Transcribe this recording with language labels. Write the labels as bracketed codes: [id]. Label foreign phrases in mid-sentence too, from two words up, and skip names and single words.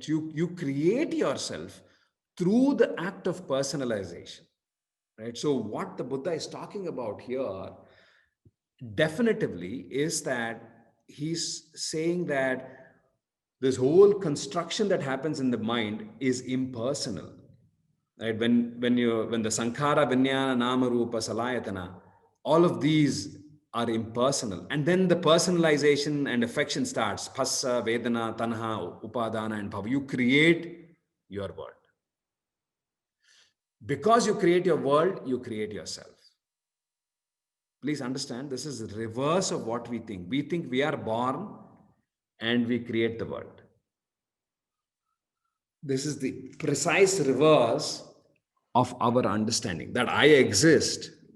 [en] You create yourself through the act of personalization, right? So what the Buddha is talking about here definitively is that he's saying that this whole construction that happens in the mind is impersonal, right? When the [pi] sankhara, vinyana, nama, rupa, salayatana, [en] all of these are impersonal, and then the personalization and affection starts. [pi] Phassa, vedana, tanha, upadana, [en] and bhava. You create your world. Because you create your world, you create yourself. Please understand, this is the reverse of what we think. We think we are born and we create the world. This is the precise reverse of our understanding, that I exist.